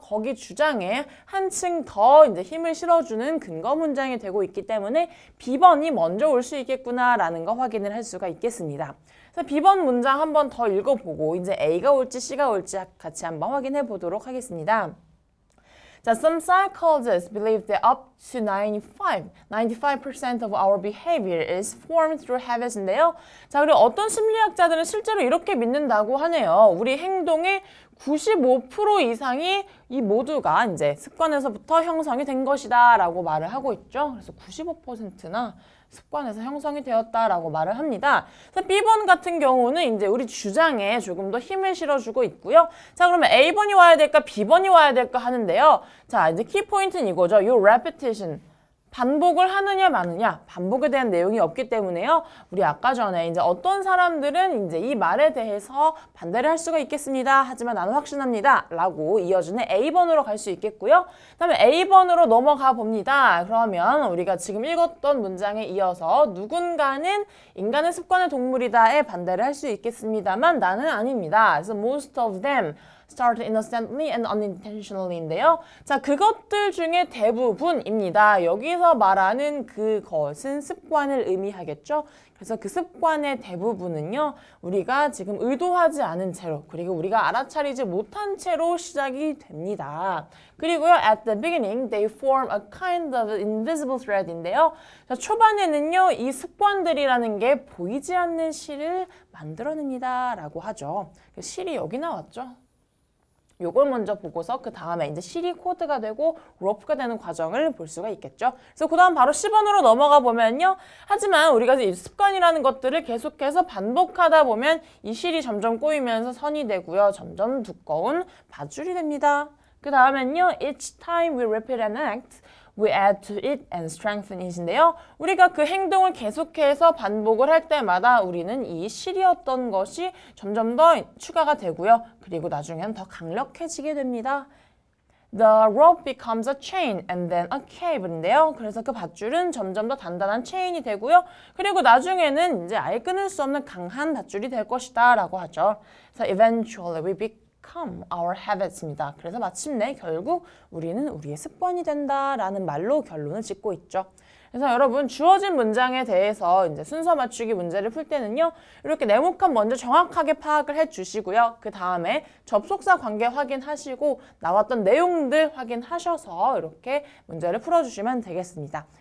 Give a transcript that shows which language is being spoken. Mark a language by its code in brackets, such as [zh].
[ko] 거기 주장에 한층 더 이제 힘을 실어주는 근거 문장이 되고 있기 때문에 B번이 먼저 올 수 있겠구나 라는 거 확인을 할 수가 있겠습니다. 그래서 B번 문장 한 번 더 읽어보고 이제 A가 올지 C가 올지 같이 한번 확인해 보도록 하겠습니다. [en] 자, some psychologists believe that up to 95% of our behavior is formed through habits인데요. [ko] 자, 그리고 어떤 심리학자들은 실제로 이렇게 믿는다고 하네요. 우리 행동의 95% 이상이 이 모두가 이제 습관에서부터 형성이 된 것이다 라고 말을 하고 있죠. 그래서 95%나 습관에서 형성이 되었다라고 말을 합니다. 그래서 B번 같은 경우는 이제 우리 주장에 조금 더 힘을 실어주고 있고요. 자, 그러면 A번이 와야 될까, B번이 와야 될까 하는데요. 자, 이제 키포인트는 이거죠. 요 repetition. 반복을 하느냐 마느냐, 반복에 대한 내용이 없기 때문에요. 우리 아까 전에 이제 어떤 사람들은 이제 이 말에 대해서 반대를 할 수가 있겠습니다. 하지만 나는 확신합니다. 라고 이어주는 A번으로 갈 수 있겠고요. 그다음에 A번으로 넘어가 봅니다. 그러면 우리가 지금 읽었던 문장에 이어서 누군가는 인간은 습관의 동물이다에 반대를 할 수 있겠습니다만 나는 아닙니다. 그래서 [en] most of them start innocently and unintentionally인데요. [ko] 자, 그것들 중에 대부분입니다. 여기서 말하는 그것은 습관을 의미하겠죠. 그래서 그 습관의 대부분은요. 우리가 지금 의도하지 않은 채로 그리고 우리가 알아차리지 못한 채로 시작이 됩니다. 그리고요. [en] At the beginning, they form a kind of invisible thread인데요. [ko] 자, 초반에는요. 이 습관들이라는 게 보이지 않는 실을 만들어냅니다. 라고 하죠. 실이 여기 나왔죠. 요걸 먼저 보고서 그 다음에 이제 실이 코드가 되고 로프가 되는 과정을 볼 수가 있겠죠. 그래서 그 다음 바로 10번으로 넘어가 보면요. 하지만 우리가 이 습관이라는 것들을 계속해서 반복하다 보면 이 실이 점점 꼬이면서 선이 되고요. 점점 두꺼운 밧줄이 됩니다. 그 다음엔요. [en] Each time we repeat an act, we add to it and strengthen it인데요. [ko] 우리가 그 행동을 계속해서 반복을 할 때마다 우리는 이 실이었던 것이 점점 더 추가가 되고요. 그리고 나중에는 더 강력해지게 됩니다. [en] The rope becomes a chain and then a cable인데요. [ko] 그래서 그 밧줄은 점점 더 단단한 체인이 되고요. 그리고 나중에는 이제 아예 끊을 수 없는 강한 밧줄이 될 것이다 라고 하죠. 그래서 [en] eventually we become our habits입니다. [ko] 그래서 마침내 결국 우리는 우리의 습관이 된다라는 말로 결론을 짓고 있죠. 그래서 여러분 주어진 문장에 대해서 이제 순서 맞추기 문제를 풀 때는요. 이렇게 네모칸 먼저 정확하게 파악을 해주시고요. 그 다음에 접속사 관계 확인하시고 나왔던 내용들 확인하셔서 이렇게 문제를 풀어주시면 되겠습니다.